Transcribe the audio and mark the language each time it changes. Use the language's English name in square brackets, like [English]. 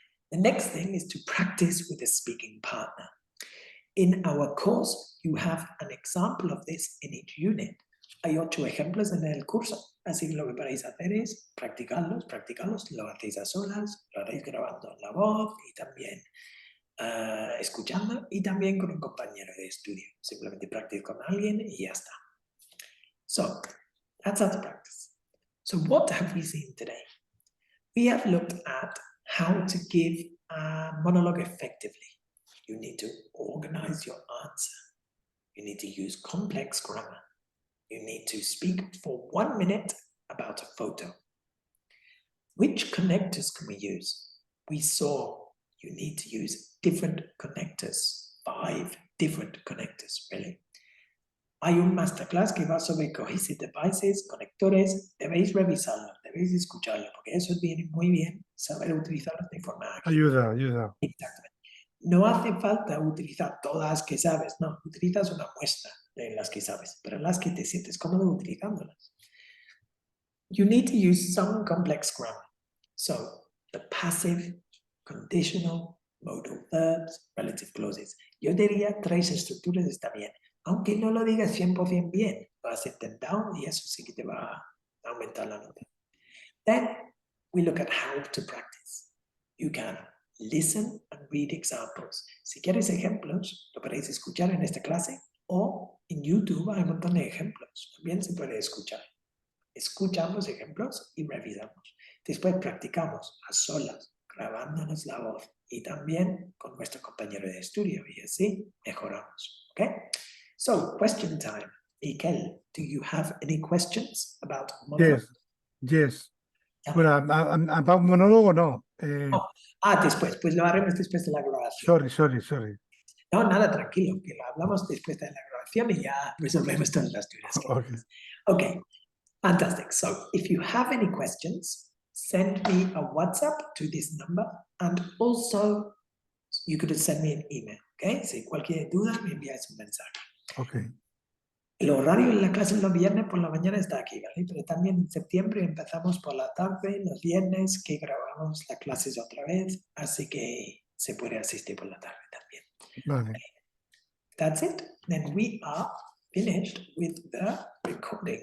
[English] The next thing is to practice with a speaking partner. In our course, you have an example of this in each unit. [Spanish] Hay 8 ejemplos en el curso, así que lo que podéis hacer es practicarlos, lo hacéis a solas, lo haréis grabando la voz y también escuchando y también con un compañero de estudio. Simplemente practicar con alguien y ya está. [English] So, that's how to practice. So what have we seen today? We have looked at how to give a monologue effectively. You need to organize your answer. You need to use complex grammar. You need to speak for 1 minute about a photo. Which connectors can we use? We saw you need to use different connectors, 5 different connectors, really. [Spanish] Hay un masterclass que va sobre cohesive devices, conectores, debéis revisarlo, debéis escucharlo, porque eso viene muy bien, saber utilizarlos de forma ágil. Ayuda. Exactamente. No hace falta utilizar todas que sabes, no, utilizas una muestra de las que sabes, pero las que te sientes cómodo utilizándolas. [English] You need to use some complex grammar. So, the passive, conditional, modal verbs, relative clauses. [Spanish] Yo diría 3 estructuras está bien. Aunque no lo digas 100% bien, lo has intentado y eso sí que te va a aumentar la nota. [English] Then, we look at how to practice. You can listen and read examples. [Spanish] Si quieres ejemplos, lo podéis escuchar en esta clase o en YouTube hay un montón de ejemplos. También se puede escuchar. Escuchamos ejemplos y revisamos. Después practicamos a solas, grabándonos la voz y también con nuestro compañero de estudio y así mejoramos. ¿Ok? [English] So, question time. Miquel, do you have any questions about monologue? Yes. [Spanish] Ya. Bueno, a un monólogo no. Después, pues lo haremos después de la grabación. [English] Sorry. [Spanish] No, nada, tranquilo, que lo hablamos después de la grabación y ya resolvemos todas las dudas. [English] Okay. Okay, fantastic. So if you have any questions, send me a WhatsApp to this number and also you could send me an email, okay? [Spanish] Si cualquier duda me envías un mensaje. [English] Okay. [Spanish] El horario en la clase los viernes por la mañana está aquí, ¿vale? Pero también en septiembre empezamos por la tarde, los viernes que grabamos las clases otra vez, así que se puede asistir por la tarde también. Vale. [English] That's it. Then we are finished with the recording.